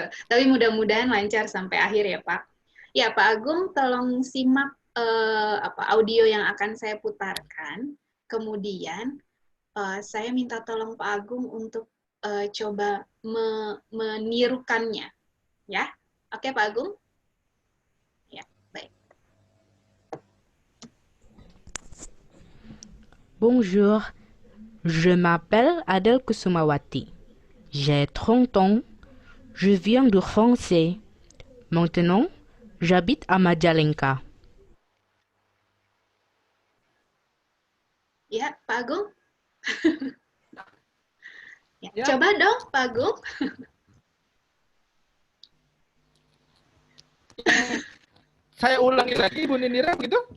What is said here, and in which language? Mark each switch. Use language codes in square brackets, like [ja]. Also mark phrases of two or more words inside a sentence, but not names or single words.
[id] Tapi mudah-mudahan lancar sampai akhir ya, Pak. Ya, Pak Agung tolong simak audio yang akan saya putarkan. Kemudian saya minta tolong Pak Agung untuk coba menirukannya, ya. Oke, Pak Agung? Ya, baik. [fr] Bonjour, je m'appelle Adel Kusumawati. J'ai 30 ans. Je viens de France. Maintenant, j'habite à Majalengka. [id] Ya, Pak Agung? Ya. Coba dong, Pak Agung. Saya ulangi lagi, Bu Nindira, begitu?